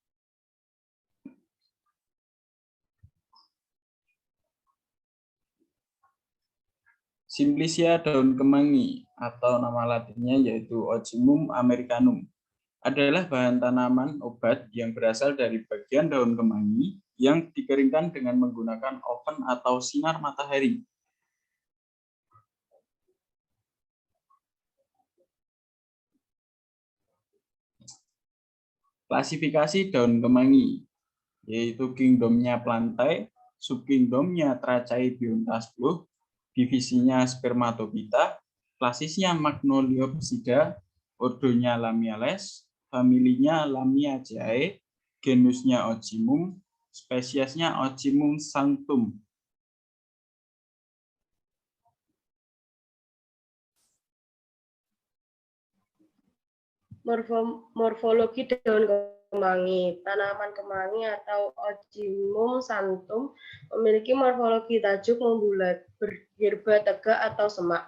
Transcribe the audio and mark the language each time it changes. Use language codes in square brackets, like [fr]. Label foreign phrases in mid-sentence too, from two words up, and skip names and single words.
[id] Simplisia daun kemangi atau nama latinnya yaitu Ocimum americanum adalah bahan tanaman obat yang berasal dari bagian daun kemangi yang dikeringkan dengan menggunakan oven atau sinar matahari. Klasifikasi daun kemangi yaitu kingdomnya plantae, subkingdomnya Trachaidiontasplus, divisinya Spermatophyta, klasisnya Magnoliopsida, ordonya Lamiales, familinya Lamiaceae, genusnya Ocimum, spesiesnya Ocimum sanctum. Morfologi daun kemangi. Tanaman kemangi atau Ocimum sanctum memiliki morfologi tajuk membulat, bergerba tegak atau semak.